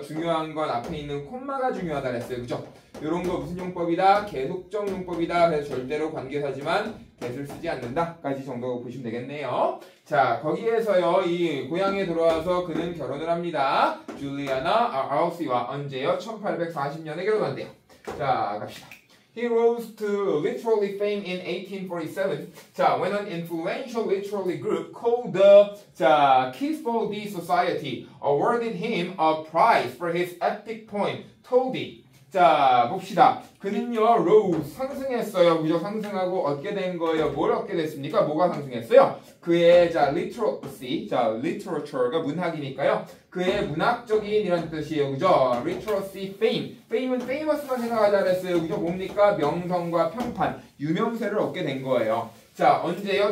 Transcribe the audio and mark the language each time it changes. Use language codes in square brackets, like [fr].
[ko] 중요한 건 앞에 있는 콤마가 중요하다 그랬어요. 그죠? 이런 거 무슨 용법이다? 계속적 용법이다. 그래서 절대로 관계사지만 get을 쓰지 않는다. 까지 정도 보시면 되겠네요. 자, 거기에서요, 이 고향에 돌아와서 그는 결혼을 합니다. 줄리아나 아우시와 언제요? 1840년에 결혼한대요. 자, 갑시다. [en] He rose to literary fame in 1847. 자, when an influential literary group called the Kisfoldy Society awarded him a prize for his epic poem, Toady. [ko] 자, 봅시다. 그는요, rose, 상승했어요. 그죠? 상승하고 얻게 된 거예요. 뭘 얻게 됐습니까? 뭐가 상승했어요? 그의, 자, [en] literacy, [ko] 자, literature가 문학이니까요. 그의 문학적인 이런 뜻이에요. 그죠? [en] literacy fame. [ko] fame은 famous만 생각하자 그랬어요. 그죠? 뭡니까? 명성과 평판, 유명세를 얻게 된 거예요. 자, 언제요?